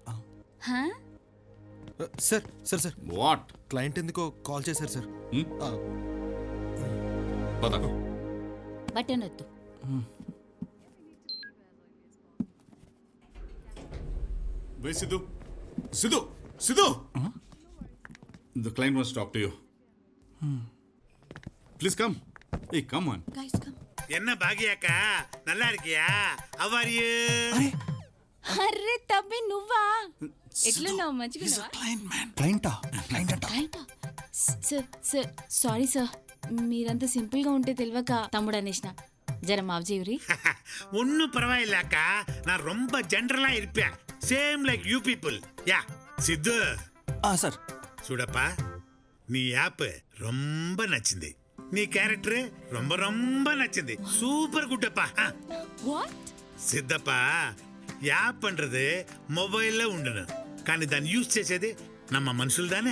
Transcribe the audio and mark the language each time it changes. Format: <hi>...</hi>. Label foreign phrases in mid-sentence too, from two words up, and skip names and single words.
<te>సార్ సార్ సార్, వాట్? క్లయింట్ ఎందుకో కాల్ చేశారు సార్. పదకు. బటన్ వద్దు.</te> <en>Wait, Sidhu. Sidhu! Sidhu! The client wants to talk to you. Please come. Hey, come on. Guys, come.</en> <ta>என்ன பாகியாக்கா, நல்லா இருக்கியா?</ta> <en>How are you?</en> <te>అరే తమ్మి నువ్వా? ఎట్లున్నావు? మంచిగా క్లయింటా? సార్ సారీ సార్, మీరంత సింపుల్ గా ఉంటే తెలియక తమ్ముడు అనేసిన. జర మాఫ్ చేయురి.</te> <ta>ஒன்னும் பரவாயில்லக்கா, நான் ரொம்ப ஜென்ரலா இருப்பேன்.</ta> <en>same like you people. ya సిద్ధు</en> <te>సార్ చూడప్పా, నీ యాప్ ரொம்ப నచ్చింది, నీ క్యారెక్టర్</te> <ta>ரொம்ப ரொம்ப</ta> <te>నచ్చింది.</te> <en>super good அப்பா.</en> <te>సిద్ధప్పా, యాప్ అంటది మొబైల్లో ఉండను, కానీ దాన్ని యూజ్ చేసేది నమ్మ మనుషులు దానే.</te>